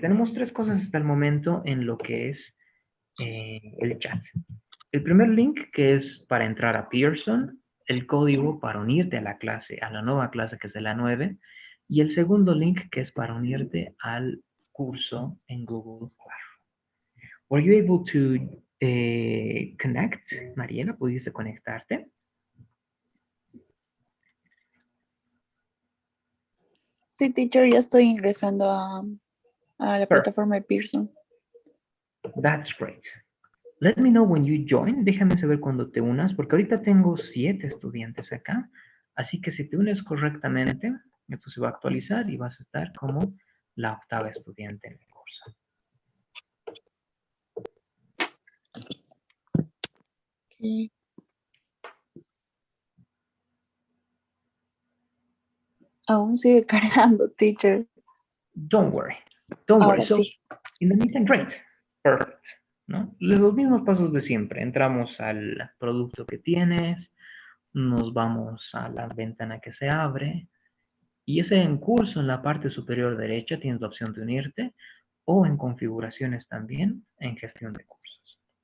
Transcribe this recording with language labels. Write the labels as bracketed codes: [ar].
[es] Tenemos tres cosas hasta el momento en lo que es el chat. El primer link que es para entrar a Pearson, el código para unirte a la clase, a la nueva clase que es de la 9, y el segundo link que es para unirte al curso en Google Classroom. [en] Were you able to connect, Mariela? [es] ¿Pudiste conectarte? sí, teacher, ya estoy ingresando a la [en] Perfect. [es] plataforma de Pearson. [en] That's great. Let me know when you join. [es] Déjame saber cuando te unas, porque ahorita tengo 7 estudiantes acá. Así que si te unes correctamente, esto se va a actualizar y vas a estar como la octava estudiante en el curso. [en] Okay. [es] Aún sigue cargando, teacher. [en] Don't worry. Don't worry. [es] Ahora [en] So, [es] sí. [en] in the meantime, great. Perfect. [es] ¿no? Los mismos pasos de siempre. Entramos al producto que tienes, nos vamos a la ventana que se abre, y ese en curso en la parte superior derecha tienes la opción de unirte, o en configuraciones también, en gestión de cursos.